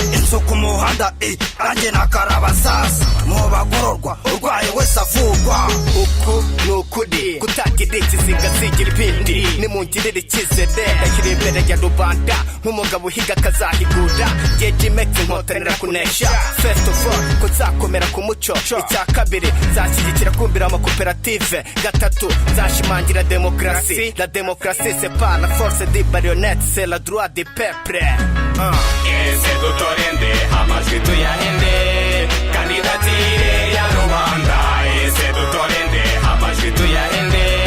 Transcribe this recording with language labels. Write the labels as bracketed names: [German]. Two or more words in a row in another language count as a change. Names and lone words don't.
[Kinyarwanda] Inzu ku muhanda, i, nanjye na karabasasu. Mu bagororwa, urwaye wese avurwa. Uku ni ukuri, kutagira ikizinga sigira ibindi. Nimungirire icyizere, ndashyira imbere ya rubanda. Nk'umugabo uhiga akazahigura, Jye G-Mex nkotanira kunesha. [English] First of all, [Kinyarwanda] ko nzakomera ku muco. Icya kabiri, nzashyigikira kumvira amakoperative. Gatatu, nzashimangira demokarasi. [French] La démocratie, c'est pas la force des marionnettes, c'est la droit des peuples. Uh. [Kinyarwanda] Ese dutorende, amajwi tuyahende. Kandidatire ya rubanda. Ese dutorende, amajwi tuyahende.